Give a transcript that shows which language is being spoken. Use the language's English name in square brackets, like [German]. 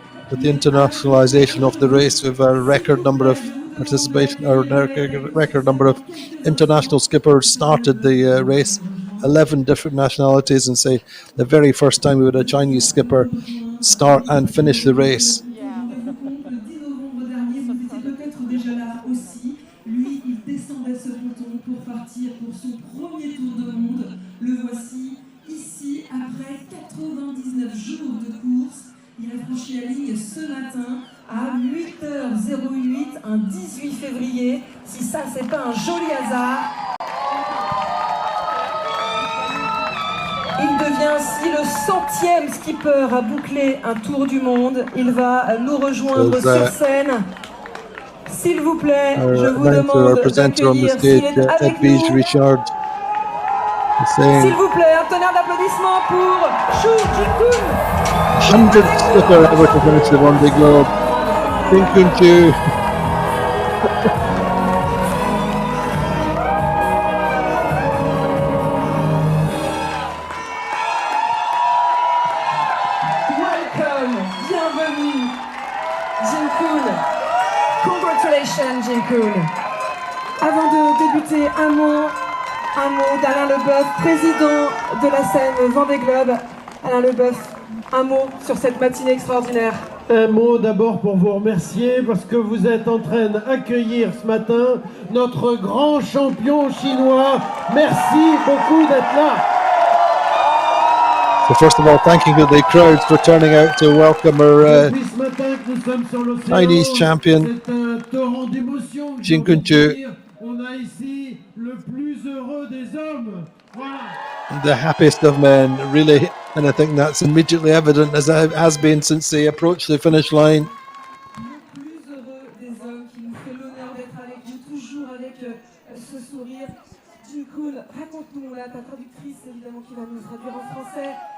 [English] With the internationalisation of the race, with a record number of participation, or a record number of international skippers started the race, 11 different nationalities, and say the very first time we had a Chinese skipper start and finish the race. [French] Lui, il descendait ce ponton pour partir pour son premier tour de monde. Le voici ici après 99 jours de course. Il a franchi la ligne ce matin à 8h08, un 18 février. Si ça, c'est pas un joli hasard. Il devient ainsi le 100e skipper à boucler un tour du monde. Il va nous rejoindre sur scène. S'il vous plaît, je vous demande d'accueillir s'il est avec nous. S'il vous plaît, un tonnerre d'applaudissements pour Jingkun. [English] 100th skipper ever to finish the Vendée Globe. Jingkun Xu. Welcome, bienvenue, Jingkun. Congratulations, Jingkun. [French] Avant de débuter, un mot d'Alain Leboeuf, président de la scène Vendée Globe. Alain Leboeuf, un mot sur cette matinée extraordinaire. Un mot d'abord pour vous remercier parce que vous êtes en train d'accueillir ce matin notre grand champion chinois. Merci beaucoup d'être là. [English] So first of all, thanking the crowds for turning out to welcome our Chinese champion, Jingkun Xu. [French] On a ici le plus heureux des hommes. Voilà. [English] The happiest of men, really, and I think that's immediately evident, as it has been since they approached the finish line. [French] Le plus heureux des hommes qui nous fait l'honneur d'être avec vous, toujours avec ce sourire. Jingkun, raconte-nous, là, ta traductrice évidemment qui va nous traduire en français.